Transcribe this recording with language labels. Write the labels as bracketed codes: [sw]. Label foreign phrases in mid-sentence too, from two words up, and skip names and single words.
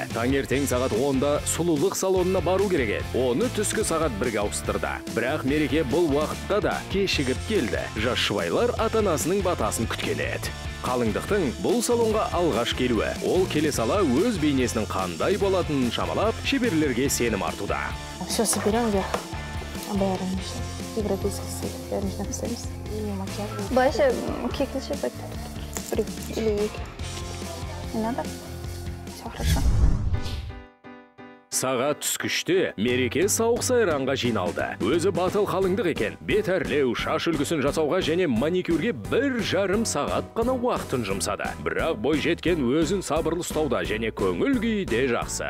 [kk] Таңертең сағат 10-да сұлулық салонына бару керек еді. Оны түскі сағат 1-ге ауыстырды. Бірақ Мереке бұл уақытта да кешігіп келді. Жас жұбайлар ата-анасының батасын күткен еді. Қалыңдықтың бұл салонға алғаш келуі, ол келе сала өз бейнесінің қандай болатынын шамалап, шеберлерге сенім артуда. [ru] Все соберем вверх. Бәрін европейский стиль. [kk] Бәрін написаймыз. Былайша кекілше так. [ru] Или 2. Не надо? Все хорошо. [kk] Сағат түскіште Мереке сауық сайранға жиналды. Өзі батыл қалыңдық екен. Бет әрлеу, шаш үлгісін жасауға және маникюрге 1,5 сағат қана уақытын жұмсады. Бірақ бой жеткен өзін сабырлы ұстауда және көңіл күйде жақсы.